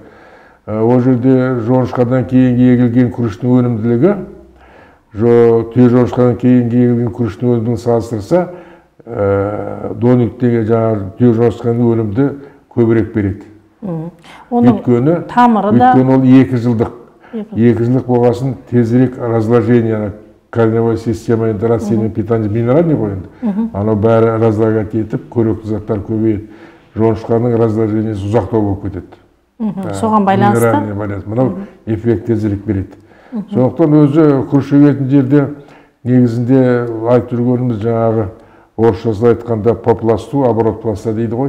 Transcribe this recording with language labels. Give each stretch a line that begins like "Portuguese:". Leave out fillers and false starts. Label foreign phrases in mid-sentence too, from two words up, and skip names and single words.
Kazakh: Ол жерде жоңышқадан кейінгі егілген күріштің өнімділігі, түйе жоңышқадан кейінгі егілген күріштің өнімділігін салыстырса, дониктегі жаңағы түйе жоңышқаның өнімді көбірек береді. Өйткені ол 2 жылдық. 2 жылдық болғасын тезірек
Russian: разложение, корневая система, растение питания, минеральный
Kazakh: ғой енді. Анау бәрі разлагать етіп, көректі заттар көбейеді. Жоңышқаның разложениесі ұзақтау болып кетеді. Соған байланысты? Мынау эффект тезірек береді. Сондықтан өзі күріш егетін жерде негізінде айтып жүргеніміз жаңағы орысшасында айтқанда попласту,
Russian: оборот пласта
Kazakh: дейді ғой.